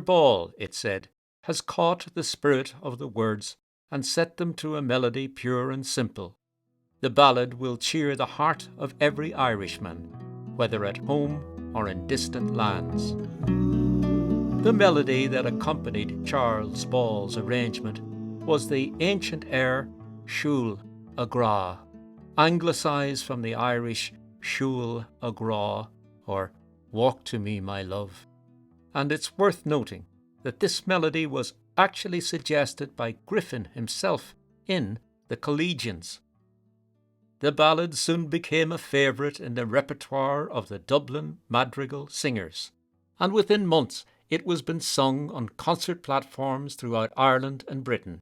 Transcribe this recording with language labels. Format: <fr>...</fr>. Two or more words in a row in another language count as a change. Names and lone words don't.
<en>Ball," it said, "has caught the spirit of the words and set them to a melody pure and simple. The ballad will cheer the heart of every Irishman, whether at home or in distant lands." The melody that accompanied Charles Ball's arrangement was the ancient air Siúl a Grá, anglicised from the Irish Siúl a Grá, or Walk to Me, My Love. And it's worth noting that this melody was actually suggested by Griffin himself in the Collegians. The ballad soon became a favourite in the repertoire of the Dublin madrigal singers, and within months it was been sung on concert platforms throughout Ireland and Britain.</en>